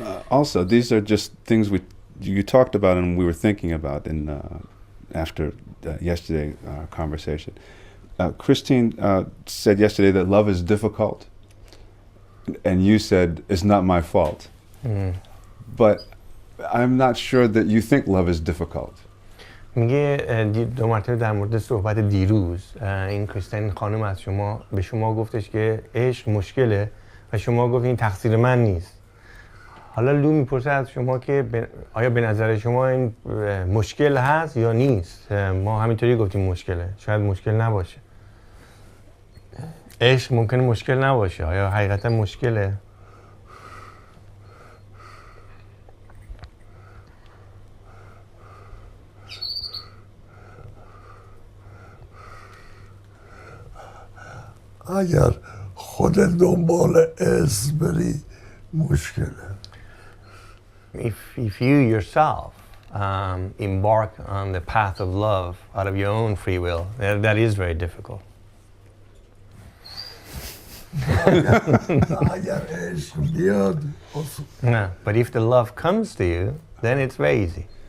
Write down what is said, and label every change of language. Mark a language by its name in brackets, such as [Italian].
[English] Also, these are just things you talked about and we were thinking about after yesterday conversation. Christine said yesterday that love is difficult, and you said it's not my fault. But I'm not sure that you think love is difficult. [Persian] میگه دو مرتبه در مورد صحبت دیروز این کریستین خانم از به شما گفتش که عشق مشکله و شما گفت این تقصیر من نیست. حالا لو میپرسه از شما که آیا به نظر شما این مشکل هست یا نیست؟ ما همینطوری گفتیم مشکله، شاید مشکل نباشه. عشق ممکنه مشکل نباشه، آیا حقیقتا مشکله؟ اگر خودت دنبال عشق بری مشکله. [English] If you yourself embark on the path of love out of your own free will, that is very difficult. [Persian] اگر عشق بیاد [English] No, but if the love comes to you, then it's very easy.